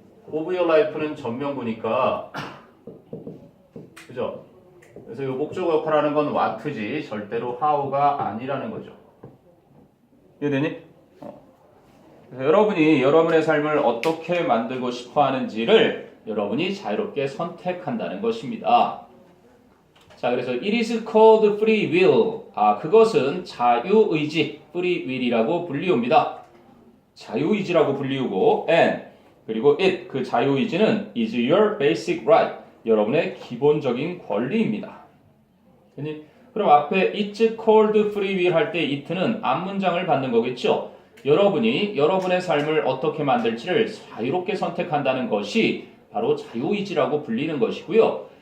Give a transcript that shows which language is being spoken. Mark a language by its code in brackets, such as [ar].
[ko] of your life는 전면구니까 그죠? 그래서 이 목적어 역할을 하는 건 what지 절대로 how가 아니라는 거죠. 이해되니? 그래서 여러분이 여러분의 삶을 어떻게 만들고 싶어 하는지를 여러분이 자유롭게 선택한다는 것입니다. [en] 자, 그래서 it is called free will. [ko] 그것은 자유의지, free will이라고 불리웁니다. 자유의지라고 불리우고 [en] and 그리고 it, 그 자유의지는 is your basic right. [ko] 여러분의 기본적인 권리입니다. 그럼 앞에 [en] it's called free will [ko] 할 때 it는 앞문장을 받는 거겠죠. 여러분이 여러분의 삶을 어떻게 만들지를 자유롭게 선택한다는 것이 바로 자유의지라고 불리는 것이고요.